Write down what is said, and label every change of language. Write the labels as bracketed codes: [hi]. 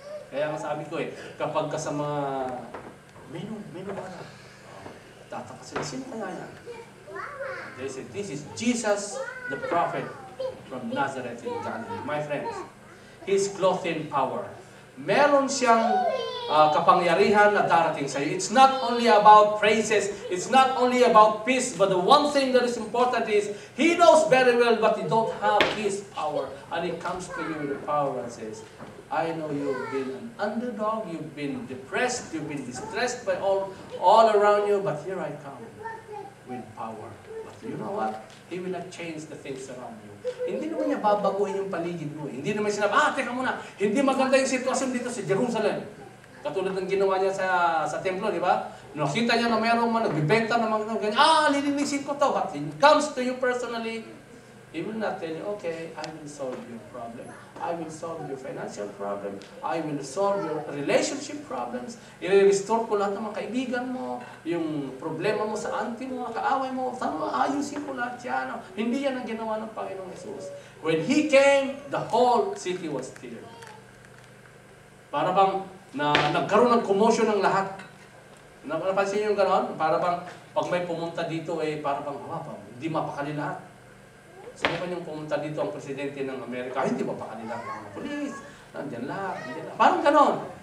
[tl] Kaya nga sabi ko kapag ka sa mga menu ba? Tataka sila, sino kaya yan? [en] They said, this is Jesus the prophet from Nazareth in Galilee. My friends, He is clothed in power. [tl] meron siyang kapangyarihan na darating sa iyo. [en] It's not only about praises, it's not only about peace, but the one thing that is important is, He knows very well, but you don't have His power. And He comes to you with the power and says, I know you've been an underdog, you've been depressed, you've been distressed by all around you, but here I come with power. But you know what? He will not change the things around you. [tl] Hindi naman niya babaguhin yung paligid mo. Hindi naman sinabi, teka muna, hindi maganda yung sitwasyon dito sa Jerusalem. Katulad ng ginawa niya sa templo, di ba? Nakita niya na mayroong nagbibenta ng mga ganyan, lilinisin ko to. [en] But when it comes to you personally, He will not tell you, okay, I will solve your problem. I will solve your financial problem. I will solve your relationship problems. [tl] I-restore ko lahat ng mga kaibigan mo, yung problema mo sa auntie mo, kaaway mo, ayusin ko lahat yan. Hindi yan ang ginawa ng Panginoong Jesus. [en] When He came, the whole city was stirred. [tl] Para bang nagkaroon ng commotion ng lahat. Napansin niyo yung gano'n? Para bang pag may pumunta dito, para bang hindi mapakali lahat. Sabi pa niyong pumunta dito ang presidente ng Amerika, hindi mapakali lahat ng mga polis. Nandiyan lang. Parang gano'n.